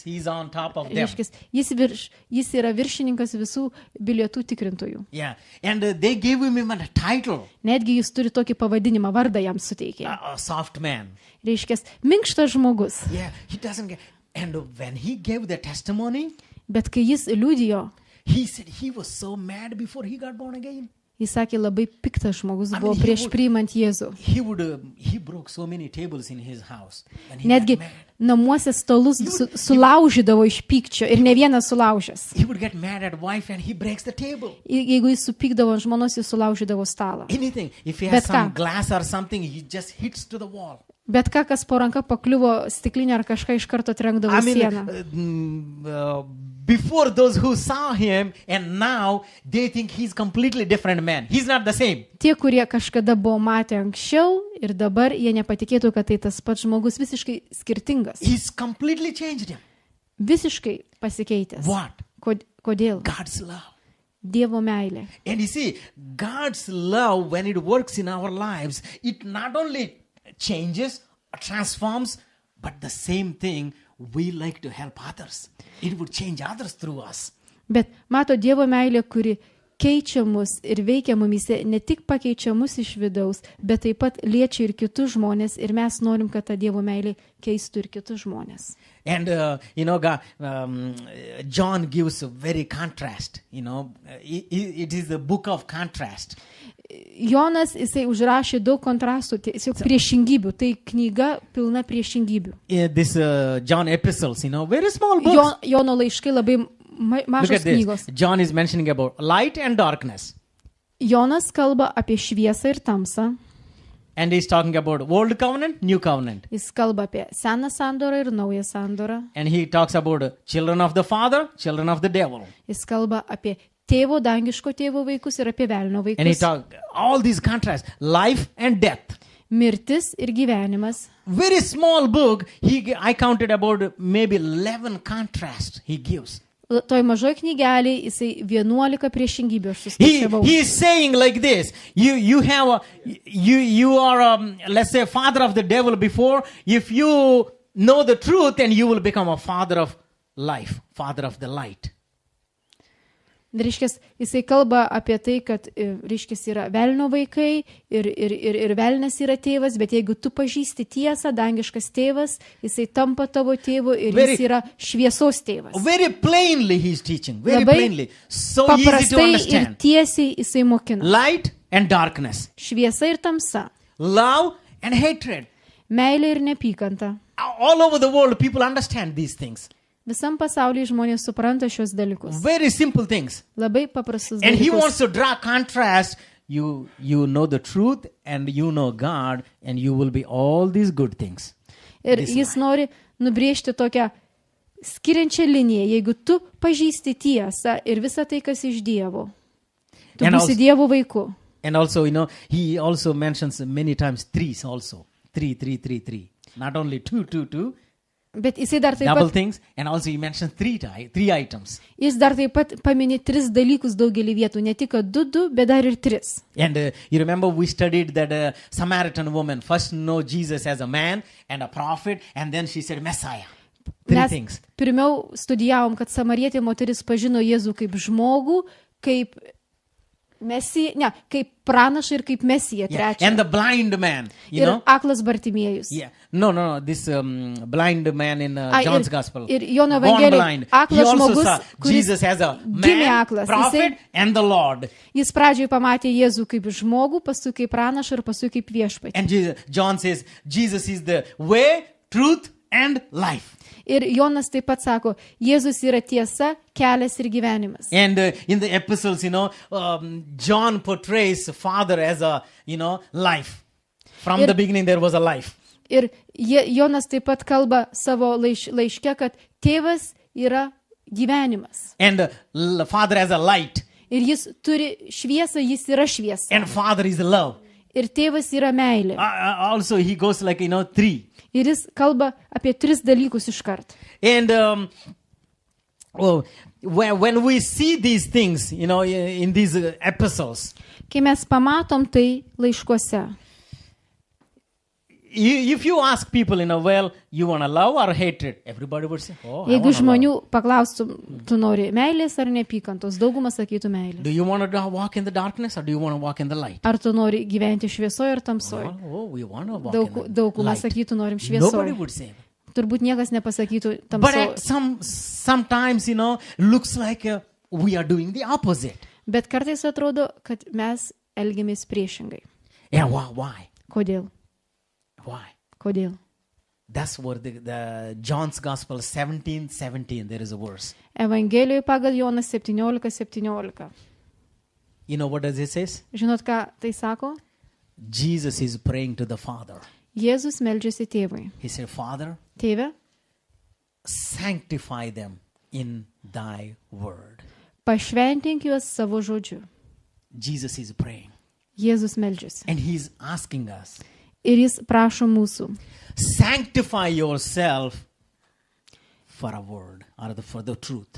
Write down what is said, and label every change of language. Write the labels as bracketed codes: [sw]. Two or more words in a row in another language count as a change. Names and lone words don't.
[en] He's on top of them. [lt] Reiškia, jis yra viršininkas visų bilietų tikrintojų. [en] Yeah. And they gave him a title. [lt] Netgi jis turi tokį pavadinimą, vardą jam suteikė. [en] A soft man. [lt] Reiškia, minkštas žmogus. [en] Yeah. He doesn't get. And when he gave the testimony, [lt] Bet kai jis liudijo, [en] he said he was so mad before he got born again. [lt] jis sakė, labai piktas žmogus [en] I [lt] buvo [en] mean, [lt] prieš priimant Jėzų. [en] He broke so many tables in his house. When he [lt] Netgi [en] got mad. [lt] namuose stalus sulaužydavo iš pykčio ir ne vienas sulaužęs. [en] He would get mad at wife and he breaks the table. [lt] Jeigu jis supykdavo ant žmonos, jis sulaužydavo stalą. [en] Anything. If he has [lt] Bet [en] some [lt] ką? [en] glass or something, he just hits to the wall. [lt] Bet ką, kas po ranka pakliuvo stiklinę ar kažką iš karto trenkdavo [en] I [lt] į [en] mean, [lt] sieną. [en] Before those who saw him and now they think he's completely different man. He's not the same. [lt] Tie, kurie kažkada buvo matę anksčiau ir dabar jie nepatikėtų, kad tai tas pats žmogus visiškai skirtingas. [en] He's completely changed him. [lt] Visiškai pasikeitęs. [en] What? [lt] Kodėl? [en] God's love. [lt] Dievo meilė. [en] And you see, God's love, when it works in our lives, it not only changes, transforms, but the same thing, we like to help others. It would change others through us. [lt] Bet mato Dievo meilė, kuri keičia mus ir veikia mumise, ne tik pakeičia mus iš vidaus, bet taip pat liečia ir kitus žmonės ir mes norim, kad ta Dievo meilė keistų ir kitus žmonės. [en] And, God, John gives a very contrast, it is the book of contrast. [lt] Jonas, jisai užrašė daug kontrastų, tiesiog priešingybių. Tai knyga pilna priešingybių. [en] This John epistles, very small books. [lt] Jono laiškai labai [en] Look [lt] mažos [en] at this. [lt] knygos. [en] John is mentioning about light and darkness. [lt] Jonas kalba apie šviesą ir tamsą. [en] And he's talking about old covenant, new covenant. [lt] Jis kalba apie seną sandorą ir naują sandorą. [en] And he talks about children of the Father, children of the devil. [lt] Jis kalba apie tėvo, dangiško tėvo vaikus ir apie velnio [en] And he [lt] vaikus. [en] talks all these contrasts, life and death. [lt] Mirtis ir gyvenimas. [en] Very small book. I counted about maybe 11 contrasts he gives. [lt] Toj mažoj knygelėje jisai 11 priešingybių aš suskaičiavau. [en] He is saying like this. You are let's say father of the devil before. If you know the truth, then you will become a father of life, father of the light. [lt] Reiškia, jisai kalba apie tai, kad reiškia, yra velnio vaikai ir velnas yra tėvas, bet jeigu tu pažįsti tiesą, dangiškas tėvas, jisai tampa tavo tėvu ir jis yra šviesos tėvas. [en] Very plainly he's teaching, very [lt] Labai [en] plainly. So easy to [lt] paprastai ir [en] understand. [lt] tiesiai jisai mokina. [en] Light and darkness. [lt] Šviesa ir tamsa, [en] Love and hatred. [lt] meilė ir nepykanta. [en] All over the world, people understand these things. [lt] Visam pasaulyje žmonės supranta šios dalykus. [en] Very simple things. [lt] Labai paprastus [en] And he wants [lt] dalykus. [en] to draw contrast. You know the truth and you know God and you will be all these good things. [lt] Ir [en] this [lt] jis nori nubrėžti tokią skiriančią liniją. Jeigu tu pažįsti tiesą ir visą tai, kas iš Dievo, tu [en] And [lt] būsi [en] also- [lt] Dievo vaiku. [en] And also, he also mentions many times threes also. Three. Not only two. [lt] Bet jisai dar taip [en] double [lt] pat, [en] things, and also he mentions three items. [lt] jis dar taip pat paminė 3 dalykus daugelį vietų. Ne tik 2, bet dar ir 3. [en] And you remember we studied that Samaritan woman first know Jesus as a man and a prophet, and then she said Messiah. 3 [lt] Mes [en] things. [lt] pirmiau studijavom, kad samarietė moteris pažino Jėzų kaip žmogų, kaip kaip pranašą ir kaip mesiją. [en] Yeah. [lt] Trečią. [en] And the blind man, you [lt] Ir [en] know. [lt] aklas Bartimiejus. [en] Yeah. No. This blind man in John's Gospel. [lt] Ir Jono [en] Born [lt] Evangelijoj [en] blind. He [lt] aklas [en] also [lt] žmogus, [en] saw [lt] kuris [en] Jesus as a [lt] gimė [en] man, [lt] aklas. [en] prophet, and the Lord. [lt] Jis pradžioj pamatė Jėzų kaip žmogų, paskui kaip pranašą ir paskui kaip viešpatį. [en] And John says Jesus is the way, truth, and life. [lt] Ir Jonas taip pat sako, Jėzus yra tiesa, kelias ir gyvenimas. [en] And in the epistles, John portrays Father as a, life. From the beginning there was a life. [lt] Ir Jonas taip pat kalba savo laiške, kad tėvas yra gyvenimas. [en] And Father as a light. [lt] Ir jis turi šviesą, jis yra šviesa. [en] And Father is love. [lt] Ir tėvas yra meilė. [en] Also he goes like, 3. [lt] Ir jis kalba apie 3 dalykus iškart. [en] And when we see these things, in these epistles, [lt] Kai mes pamatom tai laiškuose, [en] if you ask people, you want to love or hatred, everybody would say, I [lt] jeigu [en] want to [lt] žmonių [en] love. [lt] paklaustum, tu nori meilės ar neapykantos, dauguma sakytų meilės. [en] Do you want to walk in the darkness or do you want to walk in the light? [lt] Ar tu nori gyventi šviesoje ar tamsoje? [en] We want to walk in the [lt] Dauguma [en] light. [lt] sakytų, norim [en] Nobody [lt] šviesoje. [en] would say that. [lt] Turbūt niekas nepasakytų [en] But [lt] tamsoje. [en] sometimes, looks like we are doing the opposite. [lt] Bet kartais atrodo, kad mes elgiamės priešingai. [en] Yeah, why? [lt] Kodėl? [en] Why? [lt] Kodėl? [en] That's what the John's Gospel 17:17, there is a verse. [lt] Evangelijoje pagal Joną 17:17. [en] You know what does it say? [lt] Žinot, ką tai sako? [en] Jesus is praying to the Father. [lt] Jėzus meldžiasi tėvui. [en] He said, Father, [lt] Tėve, [en] sanctify them in thy word. [lt] pašventink juos savo žodžiu. [en] Jesus is praying. [lt] Jėzus meldžiasi. [en] And he's asking us, [lt] Ir jis prašo mūsų. [en] sanctify yourself for a word, or for the truth.